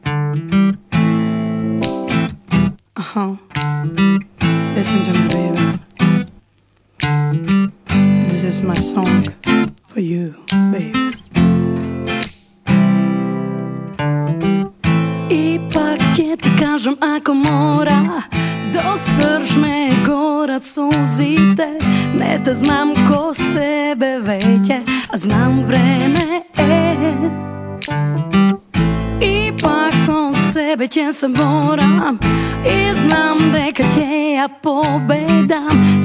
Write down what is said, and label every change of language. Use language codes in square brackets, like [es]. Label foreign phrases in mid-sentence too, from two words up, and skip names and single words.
[en] Listen to me, baby. This is my song for you, baby. [mk] Ipak ќе ти кажам ако мора, до срж ме горат сузите. Не те знам ко себе веќе, а знам време е. Ipak со себе ќе се борам и знам дека ќе ја победам.